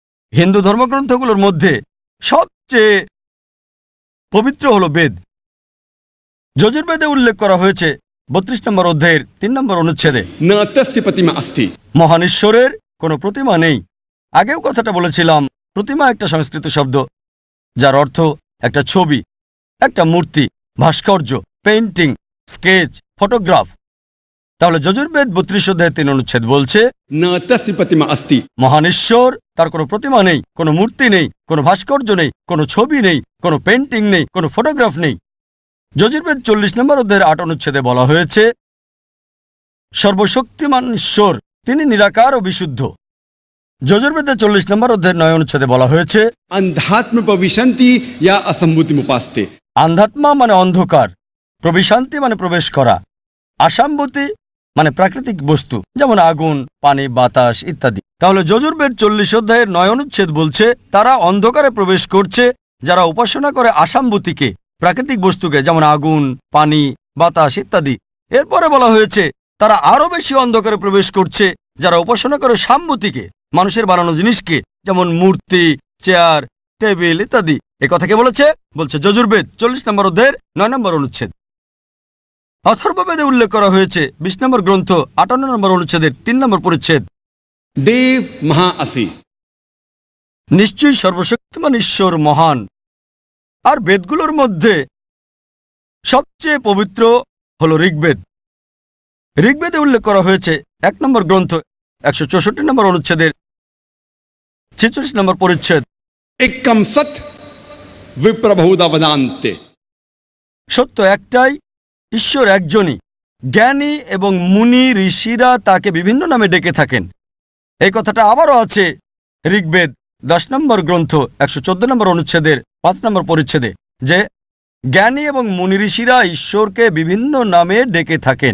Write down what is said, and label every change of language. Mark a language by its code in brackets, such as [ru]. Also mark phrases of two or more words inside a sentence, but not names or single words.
[bn] হিন্দু ধর্মগ্রন্থগুলোর মধ্যে সবচেয়ে পবিত্র হলো বেদ। যজুর্বেদে উল্লেখ করা হয়েছে 32 নম্বর অধ্যায়ের 3 নম্বর অনুচ্ছেদে, [sa] न तस्य प्रतिमा अस्ति। [bn] মহান ঈশ্বরের কোনো প্রতিমা নেই। আগেও কথাটা বলেছিলাম, প্রতিমা একটা সংস্কৃত শব্দ যার অর্থ একটা ছবি, একটা মূর্তি, ভাস্কর্য, পেইন্টিং, স্কেচ, ফটোগ্রাফ। তাহলে যজুর্বেদ 32 অধ্যায়ের 3 অনুচ্ছেদ বলছে [sa] न तस्य प्रतिमा अस्ति। [bn] মহান ঈশ্বর, তার কোনো প্রতিমা নেই, কোনো মূর্তি নেই, কোনো ভাস্কর্য নেই, কোনো ছবি নেই, কোনো পেইন্টিং নেই, কোনো ফটোগ্রাফ নেই। যজুর্বেদ 40 নম্বর অধ্যায়ের 8 অনুচ্ছেদে বলা হয়েছে সর্বশক্তিমান ঈশ্বর, তিনি নিরাকার ও বিশুদ্ধ। যজুর্বেদে 40 নম্বর অধ্যায়ের 9 অনুচ্ছেদে বলা হয়েছে [sa] अंधात्म प्रविशन्ति या असम्भूतिमुपास्ते। [bn] আন্ধাত্মা মানে অন্ধকার, প্রবিশান্তি মানে প্রবেশ করা, আসাম্ভূতি মানে প্রাকৃতিক বস্তু, যেমন আগুন, পানি, বাতাস ইত্যাদি। তাহলে যজুর্বেদ 40 অধ্যায়ের 9 অনুচ্ছেদ বলছে তারা অন্ধকারে প্রবেশ করছে যারা উপাসনা করে আসাম্ভূতিকে, প্রাকৃতিক বস্তুকে, যেমন আগুন, পানি, বাতাস ইত্যাদি। এরপরে বলা হয়েছে তারা আরো বেশি অন্ধকারে প্রবেশ করছে যারা উপাসনা করে সাম্ভূতিকে, মানুষের বানানো জিনিসকে, যেমন মূর্তি, চেয়ার, টেবিল ইত্যাদি। এ কথা কে বলেছে? বলছে যজুর্বেদ 40 নম্বর অধ্যায়ের 9 নম্বর অনুচ্ছেদ। অথর্ববেদে উল্লেখ করা হয়েছে 20 নম্বর গ্রন্থ 58 নম্বর অনুচ্ছেদের 3 নম্বর পরিচ্ছেদ, [sa] देव महा असि। [bn] নিশ্চয়ই সর্বশক্তিমান ঈশ্বর মহান। আর বেদগুলোর মধ্যে সবচেয়ে পবিত্র হল ঋগ্বেদ। ঋগ্বেদে উল্লেখ করা হয়েছে 1 নম্বর গ্রন্থ 164 নম্বর অনুচ্ছেদের 46 নম্বর পরিচ্ছেদ, [sa] एकम सत विप्रबहुधा वदान्ते। [bn] সত্য একটাই, ঈশ্বর একজনই। জ্ঞানী এবং মুনি ঋষিরা তাকে বিভিন্ন নামে ডেকে থাকেন। এই কথাটা আবারও আছে ঋগ্বেদ 10 নম্বর গ্রন্থ 114 নম্বর অনুচ্ছেদের 5 নম্বর পরিচ্ছেদে, যে জ্ঞানী এবং মুনি ঋষিরা ঈশ্বরকে বিভিন্ন নামে ডেকে থাকেন।